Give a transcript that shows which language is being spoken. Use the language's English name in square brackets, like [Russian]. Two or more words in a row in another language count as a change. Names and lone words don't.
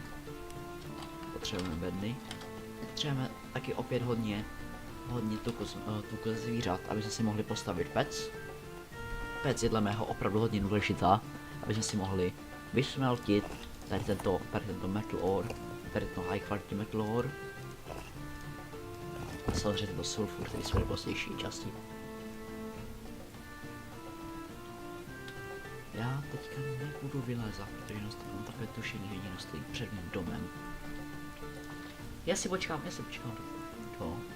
[Czech] Potřebujeme bedny. Potřebujeme taky opět hodně tuku zvířat, aby jsme si mohli postavit pec. Pec je dle mého opravdu hodně důležitá, aby jsme si mohli vysmeltit tady tento [English] metal ore, [Czech] tady to [English] high quality metal ore. [Czech] A samozřejmě tento sulfur, který jsou nejpostější části. Já teďka nebudu vylézat, protože mám takové tušení, že někdo stojí před mým domem. Já si počkám do...